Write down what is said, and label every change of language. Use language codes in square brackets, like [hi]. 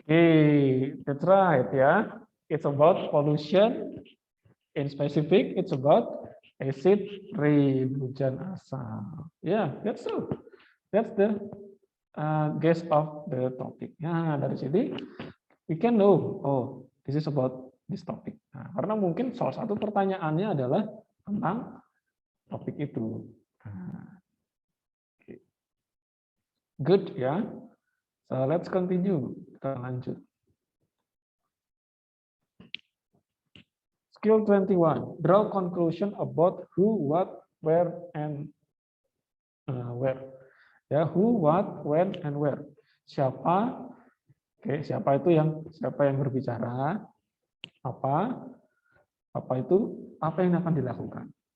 [en] Okay, that's right ya. It's about pollution. In specific, it's about acid rain, [id] hujan asam. [en] Yeah, that's true. That's the guess of the topic. Nah, [id] dari sini [en] we can know, oh, this is about this topic. [id] Nah, karena mungkin salah satu pertanyaannya adalah tentang topik itu. [en] Nah, okay. Good ya. So let's continue. [id] Kita lanjut. [en] Skill 21. Draw conclusion about who, what, where, and where. Ya, who, what, when, and where. [id] Siapa? Oke, siapa yang berbicara? Apa itu? Apa yang akan dilakukan?